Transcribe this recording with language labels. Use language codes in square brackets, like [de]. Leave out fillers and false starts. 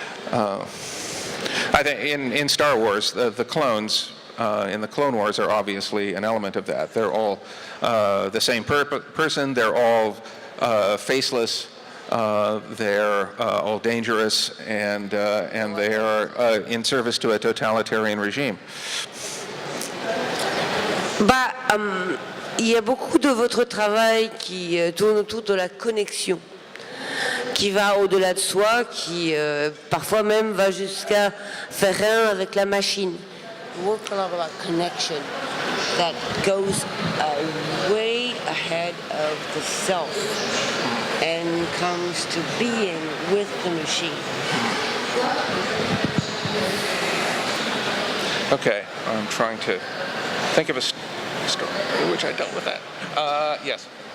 [en] I think in Star Wars, the clones in the Clone Wars are obviously an element of that. They're all the same person. They're all faceless. They're all dangerous, and they are in service to a totalitarian regime. [fr] Il y a beaucoup de votre travail qui tourne autour de la connexion. qui va au-delà de soi, qui parfois même va jusqu'à faire un avec la machine. [en] Work a lot about connection that goes way ahead of the self and comes to being with the machine. Okay, I'm trying to think of a story in which I dealt with that. Yes.